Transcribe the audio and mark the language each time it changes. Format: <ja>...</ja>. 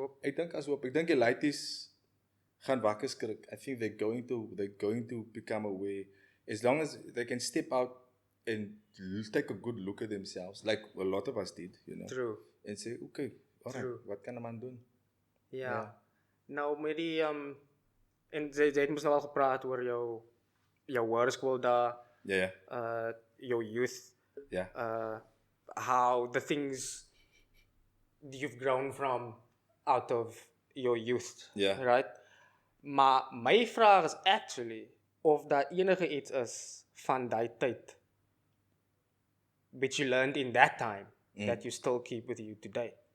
<af>Ek dink die laities gaan wakker skrik.</af> <en>I think they're going to become aware. As long as they can step out and take a good look at themselves, like a lot of us did, you know. True. And say, okay, alright,</en> <af>wat kan 'n man doen? Ja. Nou met die en jy het mos nou al gepraat oor jou hoërskool daar. Ja.</af> <en>Your youth.</en> <af>Ja.</af> <en>How the things you've grown from out of your youth.</en> <af>Ja.</af> <en>Right?</en> <af>Maar my vraag is actually of daar enige iets is van die tyd</af> <en>which you learned in that time that you still keep with you today.</en>